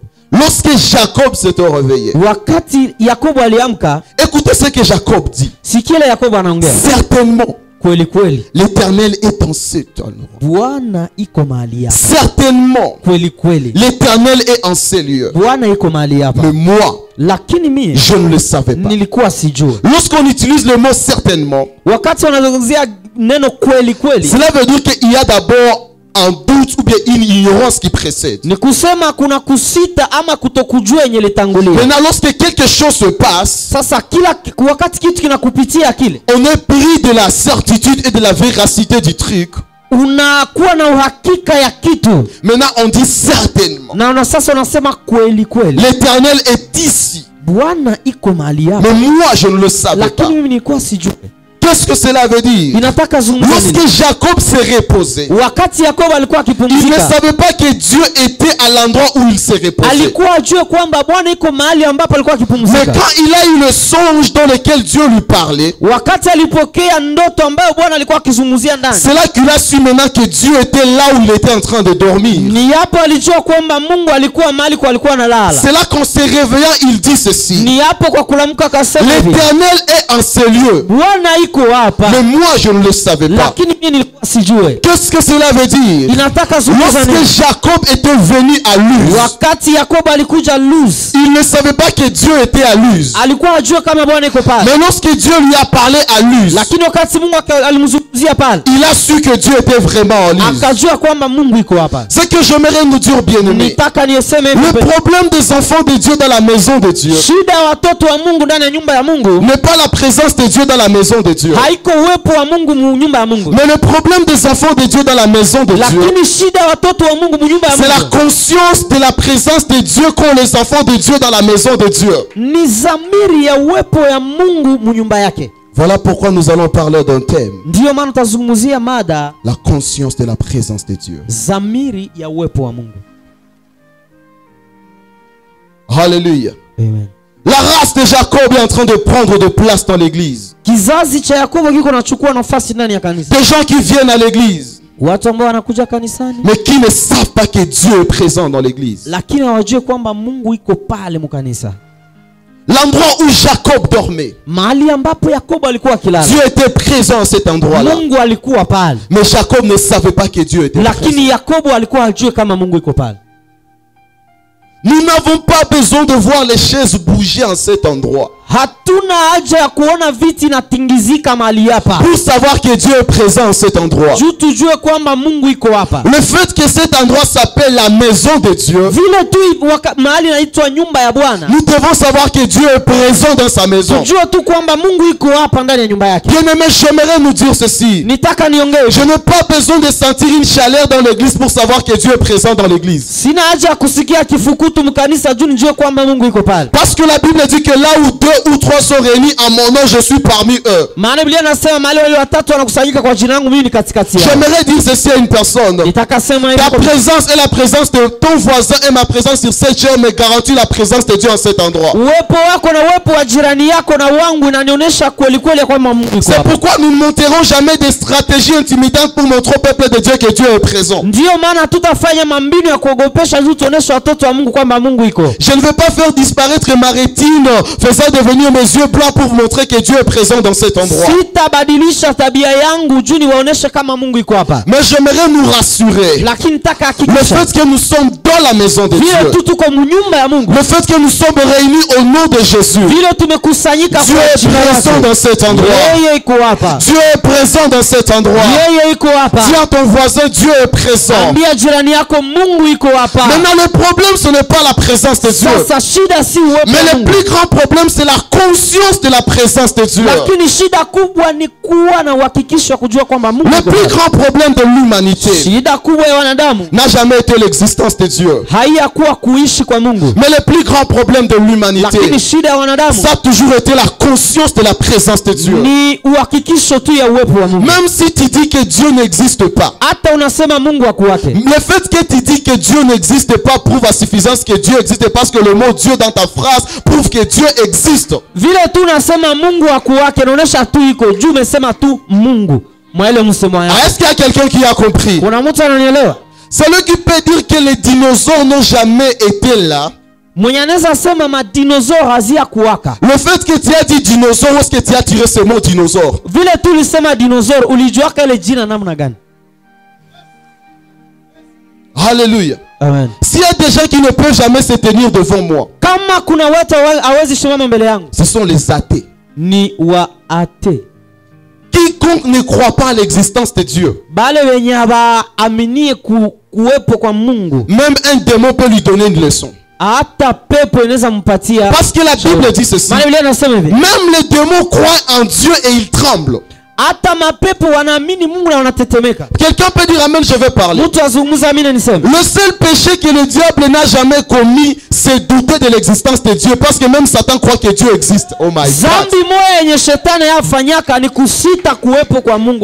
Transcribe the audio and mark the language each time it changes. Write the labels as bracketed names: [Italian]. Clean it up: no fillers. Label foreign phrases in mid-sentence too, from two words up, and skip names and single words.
[French] Lorsque Jacob s'était réveillé, [Swahili] Wakati Yakobo aliamka, [French] écoutez ce que Jacob dit. [Swahili] sikia Yakobo anaongea. [French] Certainement, [Swahili] Kweli kweli, [French] l'Éternel est en cet endroit. [Swahili] Bwana iko mahali hapa. [French] Certainement, [Swahili] Kweli kweli, [French] l'Éternel est en ces lieux. [Swahili] Bwana iko mahali hapa. [French] Mais moi, [Swahili] Lakini mimi [French] je ne le savais pas. [Swahili] nilikuwa sijui. [French] Lorsqu'on utilise le mot certainement, [Swahili] Wakati wanazungumzia neno kweli kweli, [French] cela veut dire qu'il y a d'abord un doute ou bien une ignorance qui précède. [Swahili] ni kusema kuna kusita ama kutokujua yenye litangulia. [French] Maintenant, lorsque quelque chose se passe, [Swahili] Sasa wakati kitu kinakupitia kile, [French] on est pris de la certitude et de la véracité du truc. [Swahili] unakuwa na uhakika ya kitu [French] Maintenant, on dit certainement. [Swahili] na sasa unasema kweli kweli, [French] L'Éternel est ici. [Swahili] Bwana iko mahali hapa. [French] Mais moi, je ne le savais pas. [Swahili] Lakini mimi nilikuwa sijui. [French] Qu'est-ce que cela veut dire? [Swahili] Inataka zungumza nini? [French] Lorsque Jacob s'est reposé, [Swahili] Wakati Yakobo alikuwa [French] il ne [Swahili] akipumzika, [French] savait pas que Dieu était à l'endroit où il s'est reposé. [Swahili] alikuwa ajue kwamba Bwana iko mahali ambapo alikuwa [French] Mais [Swahili] akipumzika. [French] quand il a eu le songe dans lequel Dieu lui parlait, [Swahili] Wakati alipokea ndoto ambayo Bwana alikuwa akizungumzia ndani, [French] c'est là qu'il a su maintenant que Dieu était là où il était en train de dormir. [Swahili] ni hapo alijua kwamba Mungu alikuwa mahali kwa alikuwa analala. [French] C'est là qu'en se réveillant, il dit ceci: [Swahili] Ni hapo kwa kulamka akasema hivi, [French] l'Éternel est en ces lieux. [Swahili] Bwana iko hapa, [French] Mais moi, je ne le savais pas. [Swahili] lakini mimi nilikuwa sijue. [French] Qu'est-ce que cela veut dire? [Swahili] Inataka zungumza [French] Lorsque [Swahili] nini? [French] Jacob était venu à Luz, [Swahili] Wakati Yakobo alikuja Luz, [French] il ne savait pas que Dieu était à Luz. [Swahili] alikuwa ajue kama Bwana iko pale, [French] Mais lorsque Dieu lui a parlé à Luz, [Swahili] lakini wakati Mungu alimzungumzia pale, [French] il a su que Dieu était vraiment en Luz. [Swahili] akajua kwamba Mungu iko hapa. [French] Ce que j'aimerais nous dire, bien-aimés, [Swahili] Nitaka nieseme [French] le [Swahili] hivi, [French] problème des enfants de Dieu dans la maison de Dieu [Swahili] shida ya watoto wa Mungu ndani ya nyumba ya Mungu [French] n'est pas la présence de Dieu dans la maison de Dieu. [Swahili] haiko uwepo wa Mungu mu nyumba ya Mungu, [French] Mais le problème des enfants de Dieu dans la maison de Dieu, [Swahili] lakini shida ya watoto wa Mungu mu nyumba ya [French] c'est la [Swahili] Mungu [French] conscience de la présence de Dieu qu'ont les enfants de Dieu dans la maison de Dieu. [Swahili] ni zamiri ya uwepo ya Mungu mu nyumba yake. [French] Voilà pourquoi nous allons parler d'un thème: [Swahili] Ndiyo maana tutazungumzia mada [French] la conscience de la présence de Dieu. [Swahili] zamiri ya uwepo wa Mungu. [French] Alléluia. [Swahili] Amen. [French] La race de Jacob est en train de prendre de place dans l'église. [Swahili] Kizazi cha Yakobo kiko nachukua nafasi ndani ya kanisa. [French] Des gens qui viennent à l'église, [Swahili] Watu ambao wanakuja kanisani [French] mais qui ne savent pas que Dieu est présent dans l'église. [Swahili] lakini hawajui kwamba Mungu iko pale mu kanisa. [French] L'endroit où Jacob dormait, [Swahili] Mahali ambapo Yakobo alikuwa akilala, [French] Dieu était présent à cet endroit-là. [Swahili] Mungu alikuwa pale, [French] Mais Jacob ne savait pas que Dieu était présent. [Swahili] lakini Yakobo alikuwa hajui kama Mungu iko pale. [French] Nous n'avons pas besoin de voir les chaises bouger en cet endroit [Swahili] Hatuna haja ya kuona viti inatingizika mahali hapa [French] pour savoir que Dieu est présent en cet endroit. [Swahili] juu tujue kwamba Mungu iko hapa. [French] Le fait que cet endroit s'appelle la maison de Dieu, [Swahili] Vile tu mahali inaitwa nyumba ya Bwana, [French] nous devons savoir que Dieu est présent dans sa maison. [Swahili] tujue tu kwamba Mungu iko hapa ndani ya nyumba yake. [French] Bien-aimé, j'aimerais nous dire ceci. [Swahili] Nitaka niongee, [French] Je n'ai pas besoin de sentir une chaleur dans l'église pour savoir que Dieu est présent dans l'église. [Swahili] sina haja ya kusikia kifukutu mkanisa juu nijue kwamba Mungu iko pale. [French] Parce que la Bible dit que là où 2 ou 3 sont réunis en mon nom, je suis parmi eux. [Swahili] Maana Biblia inasema mahali wale watatu wanakusanyika kwa jina langu mimi ni katikati yao. [French] J'aimerais dire ceci à une personne. [Swahili] Nitaka sema hivi, [French] Ta présence et la présence de ton voisin et ma présence sur cette chair me garantit la présence de Dieu en cet endroit. [Swahili] uwepo wako na uwepo wa jirani yako na wangu inanionyesha kweli kweli kwamba Mungu iko [French] C'est [Swahili] hapa. [French] pourquoi nous ne monterons jamais des stratégies intimidantes pour montrer au peuple de Dieu que Dieu est présent. [Swahili] Ndiyo maana tutafanya mambinu ya kuogopesha juu tuoneshe watoto wa Mungu kwamba Mungu iko. [French] Je ne veux pas faire disparaître ma rétine, faisant devenir mes yeux blancs pour vous montrer que Dieu est présent dans cet endroit. [Swahili] Sitabadilisha tabia yangu juu niwaoneshe kama Mungu iko hapa. [French] Mais j'aimerais nous rassurer. [Swahili] Lakini nitaka [French] Le [Swahili] hakikisha [French] fait que nous sommes dans la maison de [Swahili] vile [French] Dieu, [Swahili] tu tuko nyumba ya Mungu, [French] le fait que nous sommes réunis au nom de Jésus, [Swahili] vile tumekusanyika [French] Dieu [Swahili] kwa [French] est [Swahili] jina [French] présent [Swahili] lake, [French] dans cet endroit. [Swahili] yeye iko hapa. [French] Dieu est présent dans cet endroit. [Swahili] Yeye iko hapa. [French] Dis à ton voisin, Dieu est présent. [Swahili] Ambia jirani yako Mungu iko hapa. [French] Maintenant, le problème, ce n'est pas la présence de Dieu. [Swahili] Sasa shida si uwepo [French] Mais [Swahili] wa [French] le [Swahili] Mungu, [French] plus grand problème, c'est la conscience de la présence de Dieu. [Swahili] lakini shida kubwa ni kuwa na uhakikisho wa kujua kwamba Mungu [French] Le [Swahili] iko [French] plus [Swahili] hapa. [French] grand problème de l'humanité [Swahili] Shida kubwa ya wanadamu [French] n'a jamais été l'existence de Dieu. [Swahili] haiyakuwa kuishi kwa Mungu, [French] Mais le plus grand problème de l'humanité, [Swahili] lakini shida ya wanadamu [French] ça a toujours été la conscience de la présence de Dieu. [Swahili] ni uhakikisho tu ya uwepo wa Mungu. [French] Même si tu dis que Dieu n'existe pas, [Swahili] Hata unasema Mungu hakuwake, [French] le fait que tu dis que Dieu n'existe pas prouve à suffisance que Dieu existe, parce que le mot Dieu dans ta phrase prouve que Dieu existe. [Swahili] vile tu unasema Mungu hakuwake inaonyesha tu iko juu, umesema tu Mungu mwaile msemo yako. [French] Est-ce qu'il y a quelqu'un qui a compris? [Swahili] Kuna mtu ananielewa? [French] Celui qui peut dire que les dinosaures n'ont jamais été là, [Swahili] Mwenye anaweza sema madinosaur hazia kuwaka. [French] le fait que tu as dit dinosaure, où est-ce que tu as tiré ce mot dinosaure? [Swahili] Vile tu ulisema dinosaur, ulijua ile jina namna gani? [French] Alléluia. [Swahili] Amen. [French] S'il y a des gens qui ne peuvent jamais se tenir devant moi, [Swahili] Kama kuna watu hawezi simama mbele yangu, [French] ce sont les athées. [Swahili] ni waate. [French] Quiconque ne croit pas à l'existence de Dieu, [Swahili] Bale wenye hawaaminie kuwepo kwa Mungu, [French] même un démon peut lui donner une leçon. [Swahili] hata pepo inaweza mpatia. [French] Parce que la Bible dit ceci. [Swahili] Maana Biblia inasema hivi, [French] Même les démons croient en Dieu et ils tremblent. [Swahili] hata mapepo wanaamini Mungu na wanatetemeka. [French] Quelqu'un peut dire amen, je vais parler. [Swahili] Mtu azungumza amina niseme. [French] Le seul péché que le diable n'a jamais commis, c'est douter de l'existence de Dieu. Parce que même Satan croit que Dieu existe. [English] Oh my God. [Swahili] Zambi moja yenye shetani yafanyaka ni kusita kuwepo kwa Mungu.